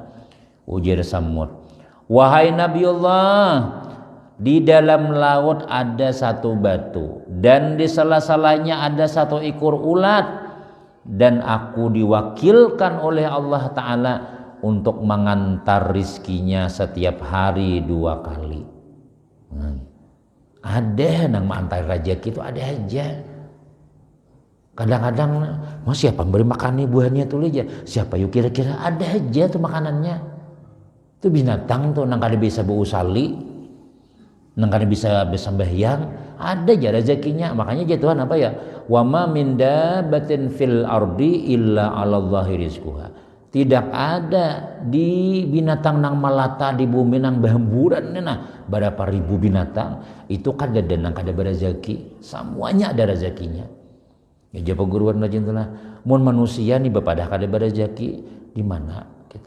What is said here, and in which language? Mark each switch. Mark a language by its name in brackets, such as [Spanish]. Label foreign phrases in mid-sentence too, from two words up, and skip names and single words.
[Banjar] Ujar Samud, wahai Nabiullah, di dalam laut ada satu batu dan di sela-selanya ada satu ekor ulat, dan aku diwakilkan oleh Allah Ta'ala untuk mengantar rizkinya setiap hari 2 kali. Ada nang mengantar rezeki itu ada aja. Kadang-kadang siapa beri makan nih buahnya tuh aja, siapa yuk kira-kira ada aja tuh makanannya. Itu binatang tuh nang kada bisa beusali, nang kada bisa besambahyang, ada aja rezekinya. Makanya jatuhan apa ya? [Arabic] وما من دابة في الأرض إلا على الله رزقها. [Banjar] Tidak ada di binatang nang melata di bumi nang berhamburan nah berapa ribu binatang itu kada nang kada berezeki, semuanya ada rezekinya. Ya japa guruan rajin lah. Mun manusia nih bepadah kada berezeki, di mana kita?